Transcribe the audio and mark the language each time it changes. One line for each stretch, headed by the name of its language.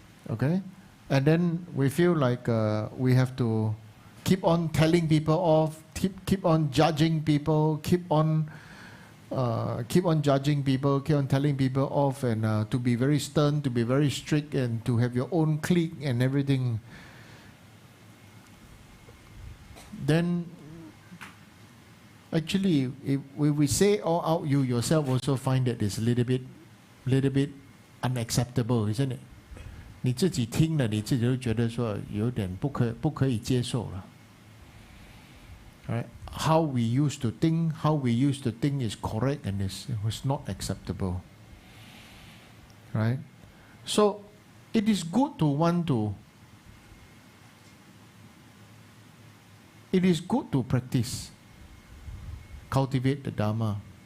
English: Okay? And then we feel like we have to keep on telling people off, keep on judging people, keep on judging people, keep on telling people off, and to be very stern, to be very strict, and to have your own clique and everything. Then, actually, if we say all out, you yourself also find that it's a little bit unacceptable, isn't it?
Chinese: 你自己听了，你自己就觉得说有点不可以接受了。
English: Right? How we used to think is correct, and it was not acceptable. Right? So it is good to want to. It is good to practice, cultivate the Dharma.